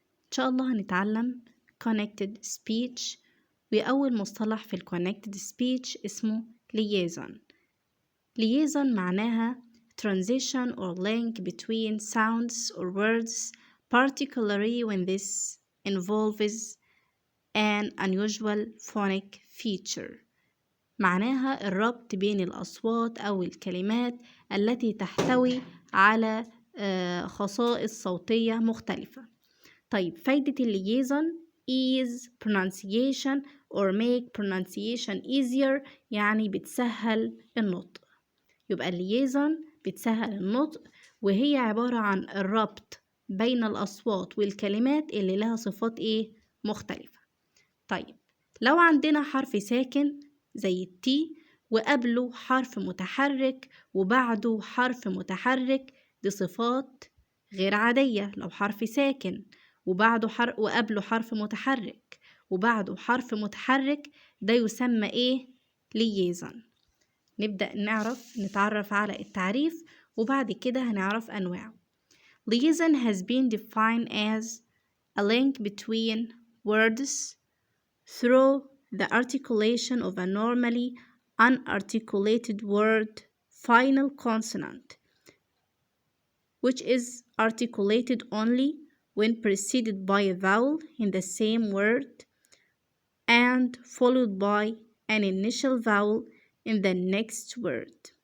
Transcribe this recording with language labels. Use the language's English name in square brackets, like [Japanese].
[Arabic] إن شاء الله هنتعلم connected speech، وأول مصطلح في connected speech اسمه liaison. [English] liaison معناها transition or link between sounds or words, particularly when this involves an unusual phonic feature. [Arabic] معناها الربط بين الأصوات أو الكلمات التي تحتوي على خصائص صوتية مختلفة. طيب فايدة الليزون [English] is pronunciation or make pronunciation easier، [Arabic] يعني بتسهل النطق. يبقى الليزون بتسهل النطق، وهي عبارة عن الربط بين الأصوات والكلمات اللي لها صفات مختلفة. طيب لو عندنا حرف ساكن زي التي وقبله حرف متحرك وبعده حرف متحرك، دي صفات غير عادية. لو حرف ساكن وقبله حرف متحرك وبعده حرف متحرك، ده يسمى ليزون. نبدأ نتعرف على التعريف وبعد كده هنعرف أنواعه. [English] Liaison has been defined as a link between words through the articulation of a normally unarticulated word final consonant, which is articulated only when preceded by a vowel in the same word and followed by an initial vowel in the next word.